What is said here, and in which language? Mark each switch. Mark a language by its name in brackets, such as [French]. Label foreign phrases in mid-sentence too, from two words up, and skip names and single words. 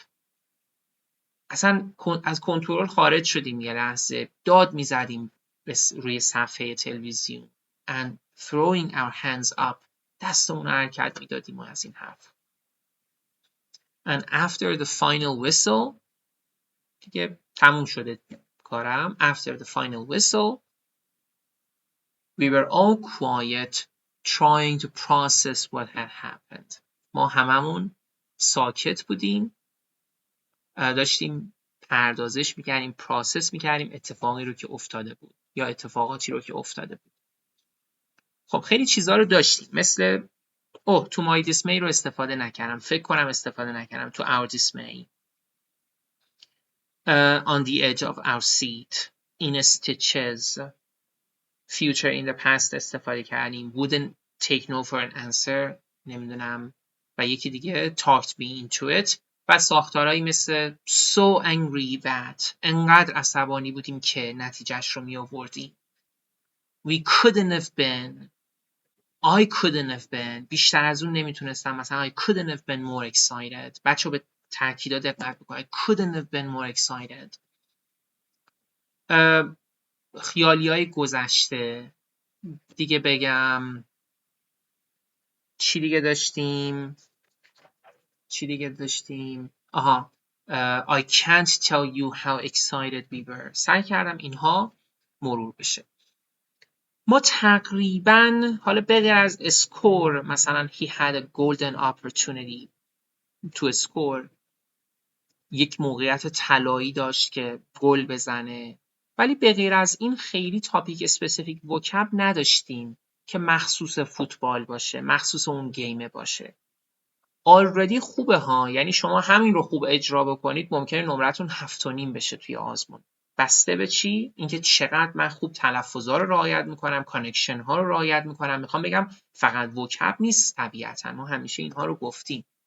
[Persian] اصلا از کنترل خارج شدیم یه لحظه. داد میزدیم روی صفحه تلویزیون. [English] And throwing our hands up. [Persian] دستمون رو حرکت میدادیم و از این حرف. [English] And after the final whistle, [Persian] دیگه تموم شده کارم. [English] After the final whistle, we were all quiet, trying to process what had happened. [Persian] ما هممون ساکت بودیم. داشتیم پردازش میکردیم، پراسس میکردیم اتفاقی رو که افتاده بود یا اتفاقاتی رو که افتاده بود. خب خیلی چیزا رو داشتیم، مثل تو [English] my dismay [Persian] رو استفاده نکردم، فکر کنم استفاده نکردم. [English] تو our dismay, on the edge of our seat, in stitches, future in the past [Persian] استفاده کردیم. [English] wouldn't take no for an answer, [Persian] نمیدونم. و یکی دیگه [English] talked me into it. [Persian] و ساختارهایی مثل [English] so angry that, [Persian] انقدر عصبانی بودیم که نتیجهش رو می آوردیم. [English] we couldn't have been, I couldn't have been, [Persian] بیشتر از اون نمیتونستم. [English] مثلا I couldn't have been more excited. [Persian] بچه به تأکیدات دقت بکنید. [English] I couldn't have been more excited. [Persian] خیالیای گذشته دیگه بگم. چی دیگه داشتیم؟ آها. [English] I can't tell you how excited we were. [Persian] سعی کردم اینها مرور بشه. ما تقریبا حالا بغیر از اسکور مثلا [English] he had a golden opportunity to score [Persian] یک موقعیت طلایی داشت که گل بزنه ولی بغیر از این خیلی [English] topic specific vocab [Persian] نداشتیم که مخصوص فوتبال باشه مخصوص اون گیمه باشه آلردی خوبه ها یعنی شما همین رو خوب اجرا بکنید ممکنه نمرتون 7.5 بشه توی آزمون بسته به چی اینکه چقدر من خوب تلفظا رو رعایت میکنم کانکشن ها رو رعایت میکنم میخوام بگم فقط وکب نیست طبیعتا ما همیشه اینها رو گفتیم